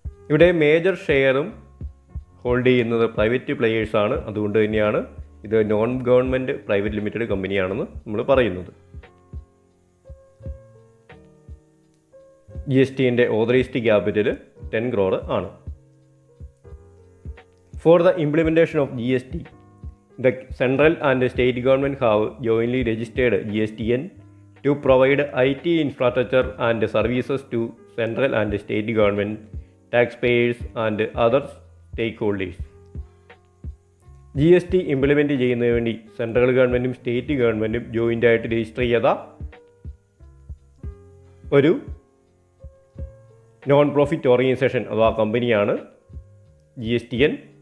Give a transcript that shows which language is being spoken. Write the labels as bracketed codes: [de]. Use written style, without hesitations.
[ml] ഇവിടെ മേജർ ഷെയറും ഹോൾഡ് ചെയ്യുന്നത് പ്രൈവറ്റ് പ്ലെയേഴ്സാണ്. അതുകൊണ്ട് തന്നെയാണ് ഇത് നോൺ ഗവൺമെൻറ് പ്രൈവറ്റ് ലിമിറ്റഡ് കമ്പനിയാണെന്ന് നമ്മൾ പറയുന്നത്. GSTൻ്റെ ഓതറൈസ്ഡ് ക്യാപിറ്റൽ 10 crore ആണ്. [en] For the implementation of GST, the central and state government have jointly registered GSTN to provide IT infrastructure and services to central and state government, taxpayers and other stakeholders. [ml] GST implement ചെയ്യുന്നതിന് വേണ്ടി central ഗവൺമെൻറ്റും state ഗവൺമെൻറ്റും ജോയിൻ്റായിട്ട് register ചെയ്ത ഒരു non profit organisation അഥവാ കമ്പനിയാണ് GSTN.